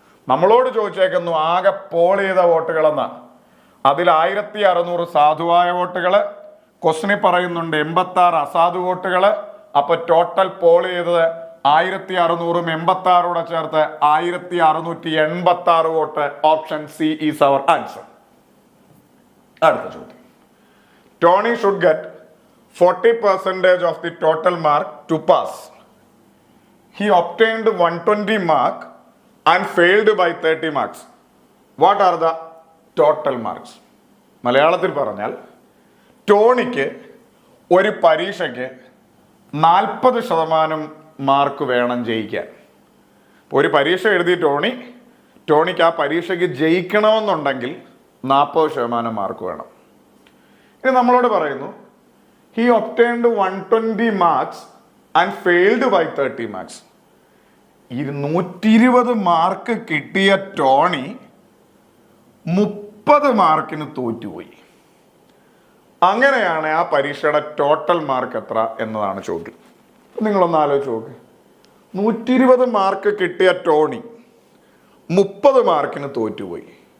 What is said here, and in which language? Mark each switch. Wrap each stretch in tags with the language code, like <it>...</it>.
<ml>നമ്മളോട് ചോദിച്ചേക്കുന്നു ആകെ പോൾ ചെയ്ത വോട്ടുകളെന്ന്. അതിൽ 1600 സാധുവായ വോട്ടുകള്, ക്വസ്റ്റ്യനിൽ പറയുന്നുണ്ട് 86 അസാധു വോട്ടുകള്. അപ്പൊ ടോട്ടൽ പോൾ ചെയ്തത് 1600 86 ചേർത്ത് 1686 vote.</ml> <en>Option C is our answer.</en> <ml>അടുത്ത ചോദ്യം.</ml> <en>Tony should get 40% of the total mark to pass. He obtained 120 mark and failed by 30 marks. What are the total marks?</en> <ml>മലയാളത്തിൽ പറഞ്ഞാൽ ടോണിക്ക് ഒരു പരീക്ഷയ്ക്ക് 40% മാർക്ക് വേണം ജയിക്കാൻ. ഒരു പരീക്ഷ എഴുതി ടോണിക്ക് ആ പരീക്ഷയ്ക്ക് ജയിക്കണമെന്നുണ്ടെങ്കിൽ 40% മാർക്ക് വേണം. ഇനി നമ്മളോട് പറയുന്നു</ml> <en>he obtained 120 marks and failed by 30 marks.</en> <ml>120 mark കിട്ടിയ ടോണി 30 മാർക്കിന് തോറ്റുപോയി. അങ്ങനെയാണ് ആ പരീക്ഷയുടെ ടോട്ടൽ മാർക്ക് എത്ര എന്നതാണ് ചോദ്യം. നിങ്ങളൊന്ന് ആലോചിച്ച് നോക്ക്. 120 മാർക്ക് കിട്ടിയ ടോണി 30 മാർക്കിന് തോറ്റുപോയി.</ml>